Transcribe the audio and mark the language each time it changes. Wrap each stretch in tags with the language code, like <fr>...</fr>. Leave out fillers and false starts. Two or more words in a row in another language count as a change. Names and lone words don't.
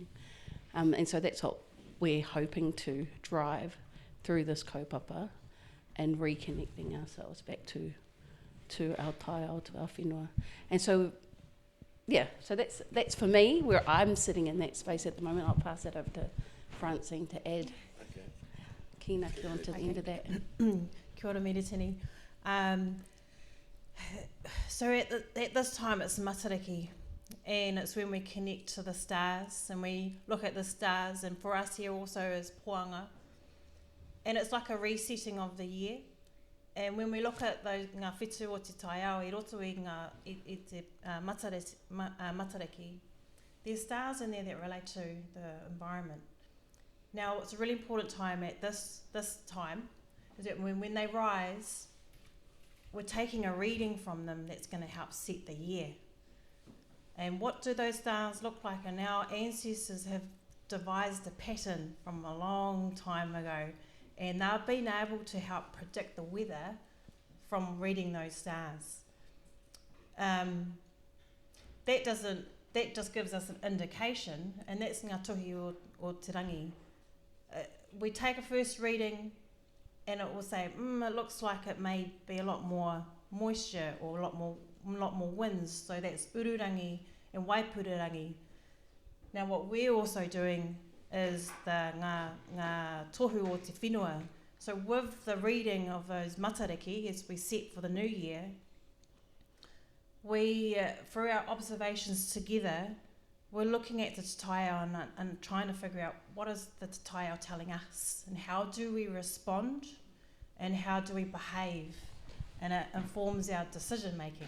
<en>And so that's what we're hoping to drive through this kaupapa and reconnecting ourselves back to our taiao, to our whenua. And so, so that's for me, where I'm sitting in that space at the moment. I'll pass it over to Francene to add. Okay. Kina ki on to the end of that.</en> <mi>Kia ora</mi> <en>Meretini. So at this time it's Matariki, and it's when we connect to the stars and we look at the stars, and for us here also is poanga, and it's like a resetting of the year. And when we look at those</en> <mi>ngā whetū o te taiao I roto I te Matariki,</mi> <en>there's stars in there that relate to the environment. Now it's a really important time at this time is that when they rise, we're taking a reading from them that's going to help set the year. And what do those stars look like? And our ancestors have devised a pattern from a long time ago, and they've been able to help predict the weather from reading those stars. That just gives us an indication, and that's</en> <mi>ngā tuhi o te rangi.</mi> <en>We take a first reading, and it will say, it looks like it may be a lot more moisture or a lot more winds. So that's ururangi and waipurangi. Now what we're also doing is the</en> <mi>ngā tohu o te whenua.</mi> <en>So with the reading of those matariki as we set for the new year, we, through our observations together, we're looking at the taiao and trying to figure out what is the taiao telling us, and how do we respond, and how do we behave, and it informs our decision making.</en>